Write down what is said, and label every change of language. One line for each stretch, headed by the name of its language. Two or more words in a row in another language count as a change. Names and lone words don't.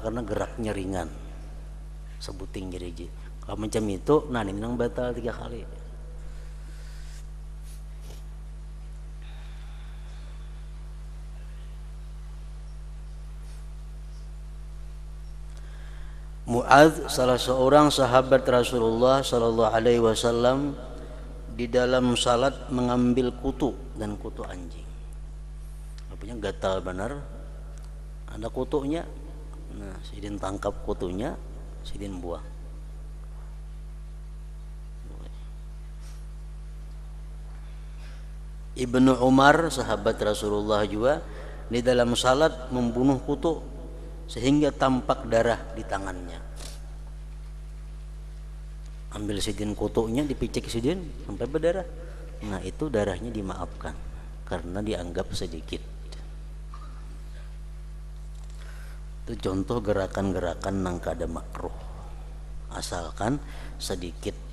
Indonesian: Karena geraknya ringan, sebuting jari. Kalau macam itu, nah ini nang batal 3 kali. Mu'adz, salah seorang sahabat Rasulullah
Arabic: صلى الله عليه وسلم,
Indonesian: di dalam salat mengambil kutu dan kutu anjing. Artinya gatal benar, ada kutunya. Nah, sidin tangkap kutunya, sidin buang. Ibnu Umar, sahabat Rasulullah juga, di dalam salat membunuh kutu sehingga tampak darah di tangannya. Ambil sidin kutunya, dipicik sidin sampai berdarah. Nah itu darahnya dimaafkan karena dianggap sedikit. Itu contoh gerakan-gerakan nang kada makruh, asalkan sedikit.